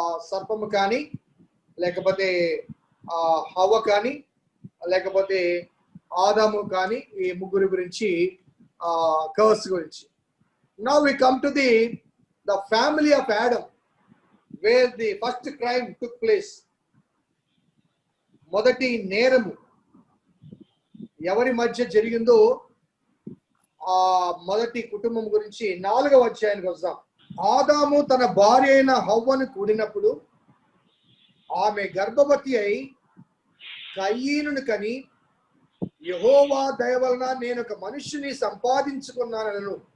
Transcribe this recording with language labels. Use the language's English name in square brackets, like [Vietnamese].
[Telugu] సర్పము కానీ, లేకపోతే హవ్వ కానీ, లేకపోతే ఆదాము కానీ, ఈ ముగ్గురు గురించి కర్స్ గురించి. [English] Now we come to the family of Adam, where the first crime took place. [Telugu] మొదటి నేరము ఎవరి మధ్య జరిగిందో ఆ మొదటి కుటుంబం గురించి 4వ అధ్యాయానికి వద్దాం. ఆదాము తన భార్య అయిన హవ్వను కూడినప్పుడు ఆమె గర్భవతి అయి కయీనును కని, యెహోవా దయ వలన నేను ఒక మనుష్యుని సంపాదించుకున్నానను.